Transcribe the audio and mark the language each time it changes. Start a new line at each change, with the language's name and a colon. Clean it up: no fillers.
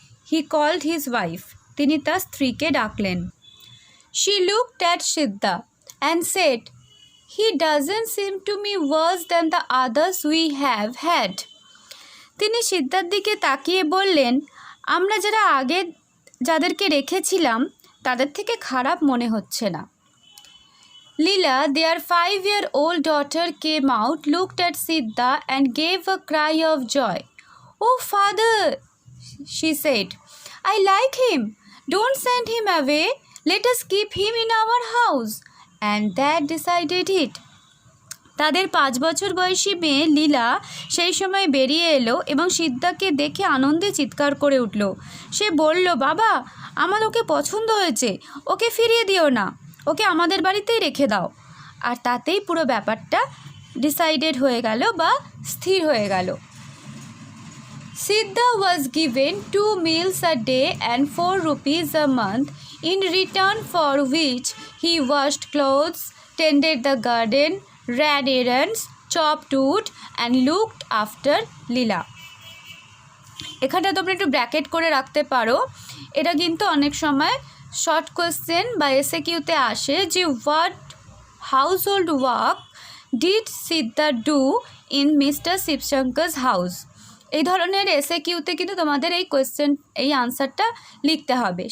English: He called his wife.
Bangla: তিনি তার স্ত্রীকে ডাকলেন।
English: She looked at Siddha and said, he doesn't seem to me worse than the others we have had.
Bangla: তিনি সিদ্ধার দিকে তাকিয়ে বললেন, আমরা যারা আগে যাদেরকে রেখেছিলাম তাদের থেকে খারাপ মনে হচ্ছে না।
English: Leela, their 5-year-old daughter, came out, looked at Siddha and gave a cry of joy. "Oh, father," she said, "I like him. Don't send him away. Let us keep him in our house." And that decided it.
Bangla: তাদের 5 বছর বয়সী মেয়ে লীলা সেই সময় বেরিয়ে এলো এবং সিদ্ধাকে দেখে আনন্দে চিৎকার করে উঠল। সে বলল, বাবা, আমার ওকে পছন্দ হয়েছে, ওকে ফিরিয়ে দিও না, ওকে আমাদের বাড়িতেই রেখে দাও। আর তাতেই পুরো ব্যাপারটা ডিসাইডেড হয়ে গেল বা স্থির হয়ে গেল।
English: Siddha was given 2 meals a day and 4 rupees a month, in return for which he washed clothes, tended the garden, ran errands, chopped wood and looked after Leela.
Bangla: এখানটা তোমরা একটু ব্র্যাকেট করে রাখতে পারো। এটা কিন্তু অনেক সময় শর্ট কোয়েশ্চেন বা এসএকিউতে আসে যে
English: What household work did Siddha do in mister Shivshankar's house.
Bangla: এই ধরনের এসএকিউতে কিন্তু তোমাদের এই কোয়েশ্চেন এই আনসারটা লিখতে হবে।